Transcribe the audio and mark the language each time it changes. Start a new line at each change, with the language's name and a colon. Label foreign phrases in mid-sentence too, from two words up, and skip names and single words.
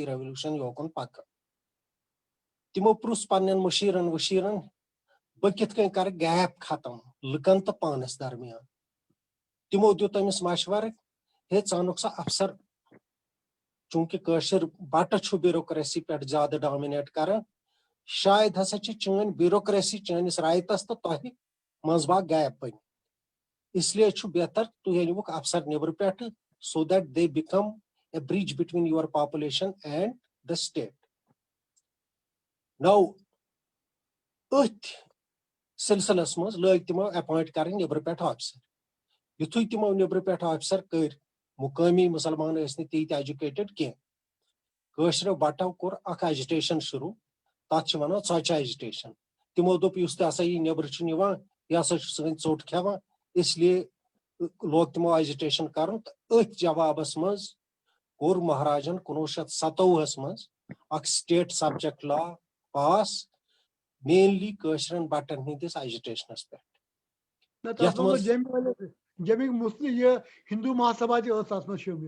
Kashmiri: ریولیوشن یوکُن پکان تِمو پرُژھ پننٮ۪ن مُشیٖرن وُشیٖرن بہٕ کِتھ کٔنۍ کرٕ گیپ ختم لُکن تہٕ پانس درمیان تِمو دیُت أمِس مشورٕ ہے ژٕ اَنُکھ سا افسر چوٗنٛکہِ کٲشِر بٹہٕ چھُ بیوروکریسی پٮ۪ٹھ زیادٕ ڈامنیٹ کران شاید ہسا چھِ چٲنۍ بیوروکریسی چٲنِس رایتس تہٕ تۄہہِ منٛز باگ گیپ بٔنِتھ
Urdu: اس لیے
Kashmiri: چھُ بہتر تُہۍ أنۍوُکھ افسر نیبرٕ پٮ۪ٹھٕ
English: so that they become a bridge between your population and the state.
Kashmiri: Now, أتھۍ سلسلس منٛز لٲگۍ تِمو اپوینٹ کرٕنۍ نیبرٕ پٮ۪ٹھ آفیسر یُتھُے تِمو نیبرٕ پٮ۪ٹھ آفیسر کٔرۍ مقٲمی مُسلمان ٲسۍ نہٕ تیٖتۍ ایجوکیٹڈ کینٛہہ کٲشرو بٹو کوٚر اکھ ایجٹیشن شروٗع تتھ چھِ ونان ژۄچہِ ایجٹیشن تِمو دوٚپ یُس تہِ ہسا یہِ نیبرٕ چھُ نِوان یہِ ہسا چھُ سٲنۍ ژوٚٹ کھٮ۪وان
Urdu: اس لیے لوگ
Kashmiri: تِمو ایجٹیشن کرُن تہٕ أتھۍ جوابس منٛز کوٚر مہاراجن 1927 منٛز اکھ سٹیٹ سبجیکٹ لا پاس مینلی کٲشرٮ۪ن بٹن ہٕنٛدِس ایجٹیشنس پٮ۪ٹھ ہندو مہاسبھا تہِ ٲس تتھ منٛز شٲمِل